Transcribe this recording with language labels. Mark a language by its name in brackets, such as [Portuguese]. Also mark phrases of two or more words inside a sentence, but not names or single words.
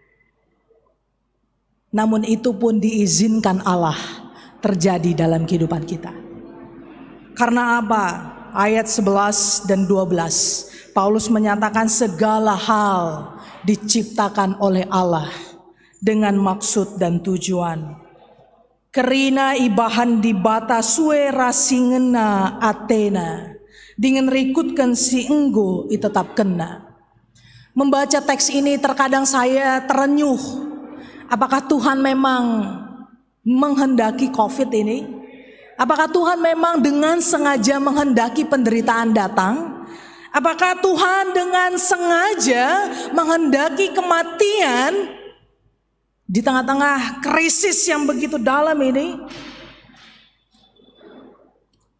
[Indonesian] Namun itu pun diizinkan Allah terjadi dalam kehidupan kita. Karena apa? Ayat 11 dan 12 Paulus menyatakan segala hal diciptakan oleh Allah dengan maksud dan tujuan. [Batak Karo] Kerina ibahan di bata suera singena Athena, dengan rikutkan si enggo tetap kena. [Indonesian] Membaca teks ini terkadang saya terenyuh. Apakah Tuhan memang menghendaki COVID ini? Apakah Tuhan memang dengan sengaja menghendaki penderitaan datang? Apakah Tuhan dengan sengaja menghendaki kematian di tengah-tengah krisis yang begitu dalam ini?